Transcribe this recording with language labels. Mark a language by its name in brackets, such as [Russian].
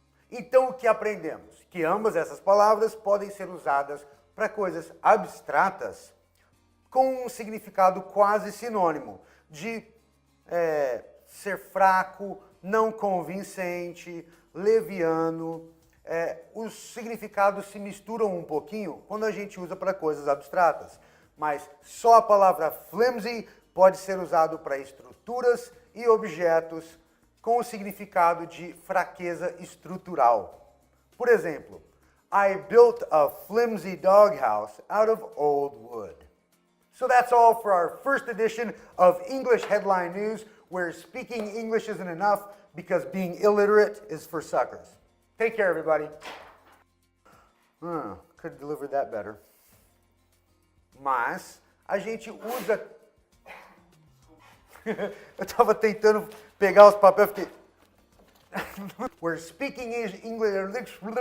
[Portuguese] Então o que aprendemos? Que ambas essas palavras podem ser usadas para coisas abstratas com um significado quase sinônimo de ser fraco, não convincente, leviano. Os significados se misturam um pouquinho quando a gente usa para coisas abstratas, mas só a palavra flimsy pode ser usado para estruturas e objetos com o significado de fraqueza estrutural. Por exemplo, [English] I built a flimsy doghouse out of old wood. So that's all for our first edition of English Headline News, where speaking English isn't enough because being illiterate is for suckers. Take care, everybody. Could have delivered that better. [Portuguese] Mas a gente usa... Eu estava tentando pegar os papéis, fiquei... [English] We're speaking English...